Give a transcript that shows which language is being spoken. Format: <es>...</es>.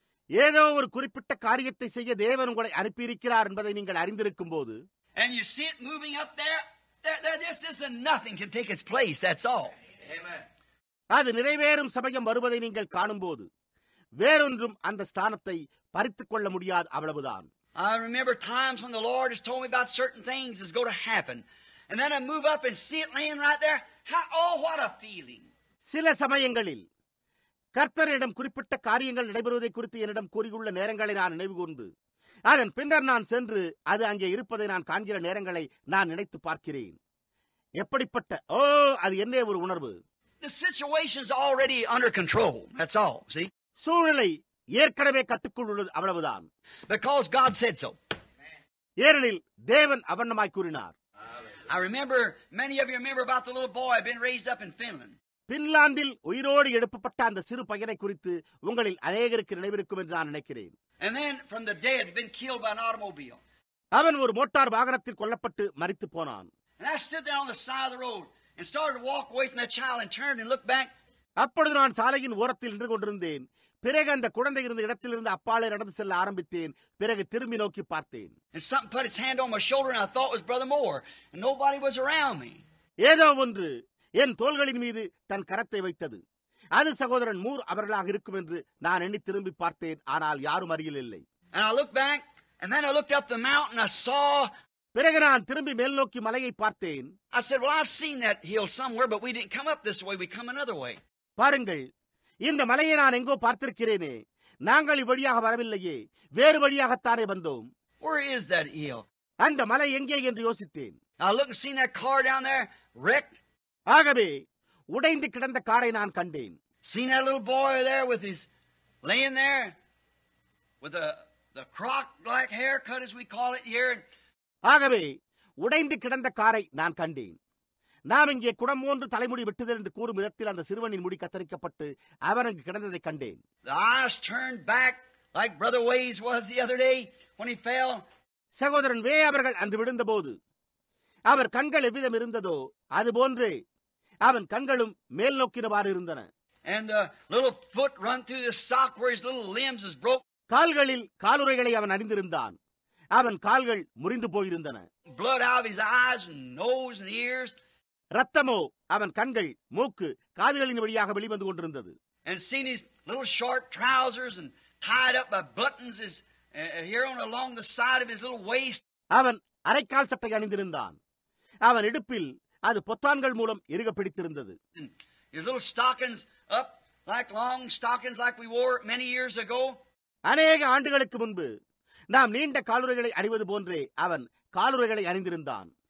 <ta>ஏதோ ஒரு குறிப்பிட்ட காரியத்தை செய்ய தேவன் உங்களை அனுப்பியிருக்கிறார் என்பதை நீங்கள் அறிந்திருக்கும் போது,</ta> <en>and you see it moving up there, this isn't nothing can take its place. That's all. Amen.</en> <ta>அது நிறைவேறும் சமயம் வருவதை நீங்கள் காணும்போது வேறொன்றும் அந்த ஸ்தானத்தை பறித்துக் கொள்ள முடியாது, அவ்வளவுதான்.</ta> <en>I remember times when the Lord has told me about certain things that's going to happen, and then I move up and see it laying right there. What a feeling.</en> <ta>சில சமயங்களில் கர்த்தரிடம் குறிப்பிட்ட காரியங்கள் நடைபெறுவதை குறித்து என்னிடம் கூறியுள்ள நேரங்களை நான் நினைவு கூர்ந்து அதன் பின்னர் நான் சென்று அது அங்கே இருப்பதை நான் காண்கிற நேரங்களை நான் நினைத்து பார்க்கிறேன். எப்படிப்பட்ட அது என்ன ஒரு உணர்வு!</ta> <en>The situation's already under control. That's all. See?</en> <ta>சூழ்நிலை ஏற்கனவே கட்டுக்குள் உள்ளது, அவ்வளவுதான்.</ta> <en>Because God said so.</en> <ta>ஏனெனில் தேவன் அவண்ணமாய் கூறினார்.</ta> <en>I remember, many of you remember about the little boy been raised up in Finland.</en> <ta>பின்லாந்தில் உயிரோடு எழுப்பப்பட்ட அந்த சிறு பையனை குறித்து உங்களில் அநேகருக்கு நினைவிருக்கும் என்று நான் நினைக்கிறேன்.</ta> <en>And then from the dead been killed by an automobile.</en> <ta>அவன் ஒரு மோட்டார் வாகனத்தில் கொல்லப்பட்டு மரித்து போனான்.</ta> <en>And I stood there on the side of the road and started to walk away from that child and turned and looked back.</en> <ta>அப்பொழுது நான் சாலையின் ஓரத்தில் நின்று கொண்டிருந்தேன். பிறகு அந்த குழந்தை இருந்த இடத்திலிருந்து அப்பாலே நடந்து செல்ல ஆரம்பித்தேன். பிறகு திரும்பி நோக்கி பார்த்தேன்.</ta> <en>And something put its hand on my shoulder and I thought it was Brother Moore and nobody was around me.</en> <ta>ஏதோ ஒன்று என் தோள்களின் மீது தன் கரத்தை வைத்தது. அது சகோதரன் மூர் அவர்களாக இருக்கும் என்று நான் எண்ணி திரும்பி பார்த்தேன். ஆனால் யாரும் அருகில் இல்லை.</ta> <en>And I looked back and then I looked up the mountain. I saw.</en> <ta>பிறகு நான் திரும்பி மேல் நோக்கி மலையை பார்த்தேன்.</ta> <en>I said, well, I've seen that hill somewhere, but we didn't come up this way. We come another way.</en> <ta>பாருங்கள், இந்த மலையை நான் எங்கோ பார்த்திருக்கிறேனே. நாங்கள் இவ்வழியாக வரவில்லையே, வேறு வழியாகத்தானே வந்தோம்.</ta> <en>Where is that hill?</en> <ta>அந்த மலை எங்கே என்று யோசித்தேன்.</ta> <en>I looked and seen that car down there wrecked.</en> <ta>ஆகவே உடைந்து கிடந்த காரை நான் கண்டேன்.</ta> <en>Seen that little boy there with his laying there with the croc-like haircut as we call it here.</en> <ta>ஆகவே உடைந்து கிடந்த காரை நான் கண்டேன். நாம் இங்கே குடம் போன்று தலைமுடி வெட்டுதல் என்று கூறும் விதத்தில் அந்த சிறுவனின் முடி கத்தரிக்கப்பட்டு அவன் அங்கு கிடந்ததை கண்டேன்.</ta> <en>The eyes turned back like Brother Ways was the other day when he fell.</en> <ta>சகோதரன் வே அவர்கள் அன்று விழுந்தபோது அவர் கண்கள் எவ்விதம் இருந்ததோ அதுபோன்றே அவன் கண்களும் மேல் நோக்கினவாறு இருந்தன.</ta> <en>And the little foot run through the sock where his little limbs was broke.</en> <ta>கால்களில் காலுறைகளை அவன் அணிந்திருந்தான். அவன் கால்கள் முறிந்து போயிருந்தன.</ta> <en>Blood out of his eyes and nose and ears.</en> <ta>ரத்தமோ அவன் கண்கள், மூக்கு, காதுகளின் வழியாக வெளிவந்து கொண்டிருந்தது.</ta> <en>And seen his little short trousers and tied up by buttons is here on along the side of his little waist.</en> <ta>அவன் அரைக்கால் சட்டை அணிந்திருந்தான். அவன் இடுப்பில் அது பொத்தான்கள் மூலம் இறுக பிடித்திருந்தது.</ta> <en>His little stockings up like long stockings like we wore many years ago.</en> <ta>அநேக ஆண்டுகளுக்கு முன்பு நாம் நீண்ட காலுறைகளை அணிவது போன்றே அவன் காலுறைகளை அணிந்திருந்தான்.</ta>